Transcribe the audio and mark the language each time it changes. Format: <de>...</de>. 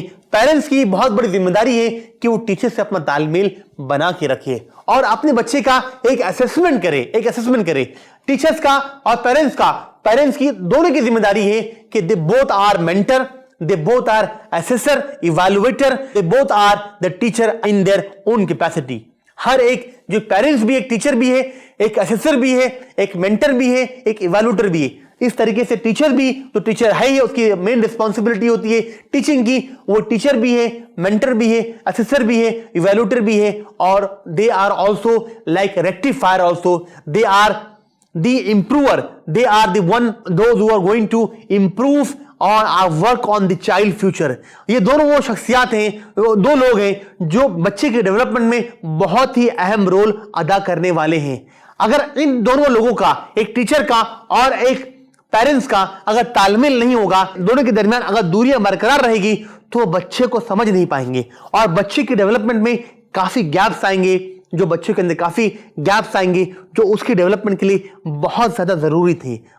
<ur>Parents کی بہت بڑی ذمہ داری ہے کہ وہ ٹیچر سے اپنا تال میل بنا کے رکھے اور اپنے بچے کا ایک اسیسمنٹ کرے. ٹیچرز کا اور پیرنٹس کی دونوں کی ذمہ داری ہے کہ</ur> <en>they both are mentor, they both are assessor, evaluator, they both are the teacher in their own capacity.</en> <ur>ہر ایک جو پیرنٹس بھی ایک ٹیچر بھی ہے، ایک اسیسر بھی ہے، ایک مینٹر بھی ہے، ایک ایوالویٹر بھی ہے. اس طریقے سے ٹیچر بھی تو ٹیچر ہے ہی، اس کی مین رسپانسبلٹی ہوتی ہے ٹیچنگ کی. وہ ٹیچر بھی ہے، مینٹر بھی ہے، اسیسر بھی ہے، ایوالویٹر بھی ہے، اور</ur> <en>they are also like rectifier also. They are the improver. They are those who are going to improve or work on the child future.</en> <ur>یہ دونوں وہ شخصیات ہیں، دو لوگ ہیں جو بچے کے ڈیولپمنٹ میں بہت ہی اہم رول ادا کرنے والے ہیں. اگر ان دونوں لوگوں کا، ایک ٹیچر کا اور ایک پیرنٹس کا اگر تال میل نہیں ہوگا، دونوں کے درمیان اگر دوریاں برقرار رہے گی تو وہ بچے کو سمجھ نہیں پائیں گے اور بچے کے ڈیولپمنٹ میں کافی گیپس آئیں گے، جو بچے کے اندر کافی گیپس آئیں گے جو اس کی ڈیولپمنٹ کے لیے بہت زیادہ ضروری تھی.</ur>